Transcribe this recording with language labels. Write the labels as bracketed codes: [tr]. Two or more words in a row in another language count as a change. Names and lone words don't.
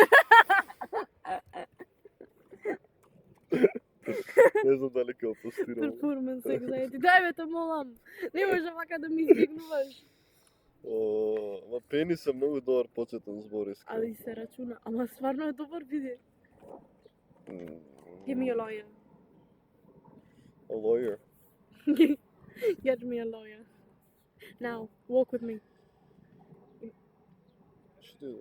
[mk] Не знам дали ќе опостирам. [en] Performance anxiety. [mk] Дај бе те молам. Не може вака да ми избегнуваш. Ма пенис е многу добар почетен збор, искрено. Али се рачуна. Ама стварно е добар, види. [en] Give me a lawyer. A lawyer. Get me a lawyer. Now, walk with me. [mk] Што е?